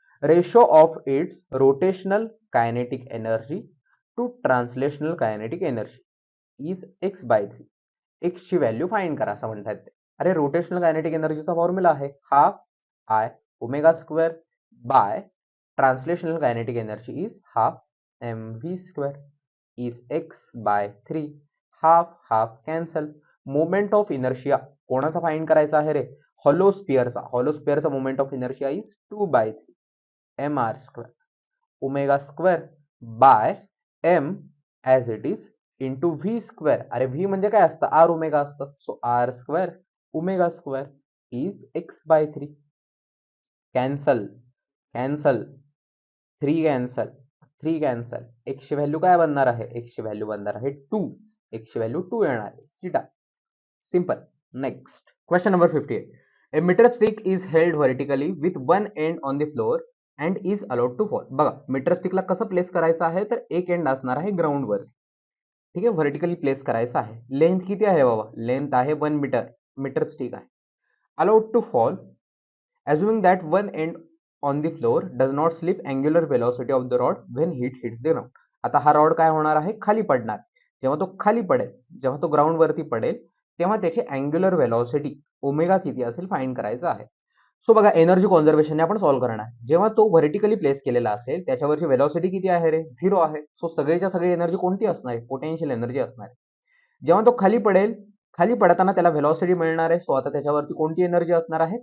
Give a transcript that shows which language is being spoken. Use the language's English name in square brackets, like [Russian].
[English] Ratio of its rotational kinetic energy to translational kinetic energy is x/3. [Marathi] x ची value find करा असं म्हणतात ते. अरे रोटेशनल कायनेटिक एनर्जीचा फॉर्म्युला आहे [English] Half I omega by translational kinetic energy is half mv² is x/3. [Marathi] Half half cancel. Moment of inertia कोणाचा find करायचा आहे रे? Hollow स्पियरचा. [English] Hollow स्पियरचा moment of inertia is 2/3 mr² omega by m as it is into v². [Marathi] अरे v म्हणजे काय असतं? r omega असतं. [English] So r² omega is x by 3. Cancel cancel 3 cancel 3 cancel. [Marathi] x ची value काय बनणार आहे? x ची व्हॅल्यू बनणार आहे 2. x ची व्हॅल्यू 2 येणार आहे. सीटा simple. [English] Next question number 58. A meter stick is held vertically with one end on the floor and is allowed to fall. [Marathi] बघा मीटर स्टिकला कसं प्लेस करायचं आहे, तर एक एंड असणार आहे ग्राउंड वर. ठीक आहे, व्हर्टिकली प्लेस करायचं आहे. लेंथ किती आहे बाबा? लेंथ आहे 1 मीटर. मीटर स्टिक आहे. [English] Allowed to fall assuming that one end on the floor does not slip angular velocity of the rod when it hits the ground. [Marathi] आता हा रॉड काय होणार आहे? खाली पडणार. जेव्हा तो खाली पडेल, जेव्हा तो ग्राउंड वरती पडेल, तेव्हा त्याची अँग्युलर वेलॉसिटी ओमेगा किती असेल फाइंड करायचं आहे. सो बघा एनर्जी कॉन्झर्वेशनने आपण सॉल्व्ह करणार. जेव्हा तो व्हर्टिकली प्लेस केलेला असेल त्याच्यावरची वेलॉसिटी किती आहे रे? 0 आहे. सो सगळीच्या सगळी एनर्जी कोणती असणार आहे? पोटेन्शियल एनर्जी असणार आहे. जेव्हा तो खाली पडेल, खाली पडताना त्याला व्हेलॉसिटी मिळणार आहे. सो आता त्याच्यावरती कोणती एनर्जी असणार आहे?